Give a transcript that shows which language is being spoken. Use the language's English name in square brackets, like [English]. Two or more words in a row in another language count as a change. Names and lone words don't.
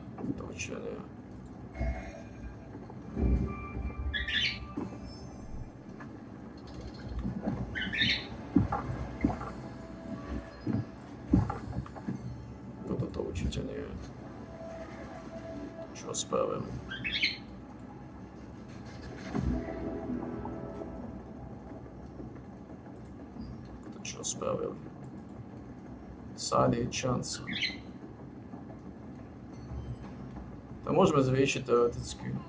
[Slovak] Toto určite nie. Čo spravil? Čo spravil? [English] Side hit chance. [Slovak] To môžeme zvýšiť teoreticky.